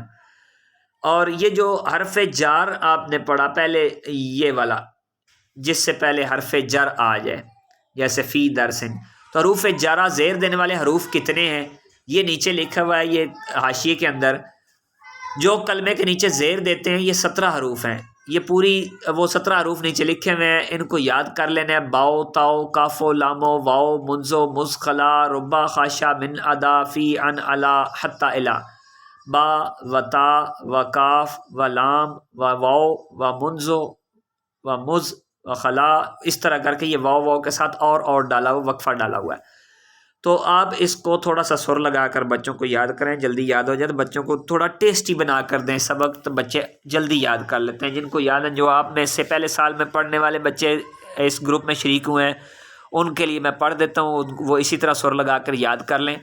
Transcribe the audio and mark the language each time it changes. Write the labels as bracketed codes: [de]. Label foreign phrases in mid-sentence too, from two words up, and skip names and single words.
[ur] اور یہ جو حرف جار آپ نے پڑھا پہلے، یہ والا جس سے پہلے حرف جر آ جائے، جیسے [ar] فی درسن، [ur] تو حروف جارہ زیر دینے والے حروف کتنے ہیں؟ یہ نیچے لکھا ہوا ہے، یہ حاشیے کے اندر جو کلمے کے نیچے زیر دیتے ہیں، یہ 17 حروف ہیں، یہ پوری وہ 17 حروف نیچے لکھے ہوئے ہیں، ان کو یاد کر لینا ہے، [ar] باؤ، تاؤ، کافو، لامو، واؤ، منزو، مزخلا، ربا، خاشا، من، ادا، فی، ان، علا، حتی، الا، با و تا و کاف و لام و واؤ و منزو و مز و خلا، [ur] اس طرح کر کے یہ واؤ کے ساتھ اور ڈالا ہوا، وقفہ ڈالا ہوا ہے۔ تو آپ اس کو تھوڑا سا سر لگا کر بچوں کو یاد کریں، جلدی یاد ہو جائے، تو بچوں کو تھوڑا ٹیسٹی بنا کر دیں سبق، تو بچے جلدی یاد کر لیتے ہیں۔ جن کو یاد ہے، جو آپ میں سے پہلے سال میں پڑھنے والے بچے اس گروپ میں شریک ہوئے ہیں، ان کے لیے میں پڑھ دیتا ہوں، وہ اسی طرح سر لگا کر یاد کر لیں۔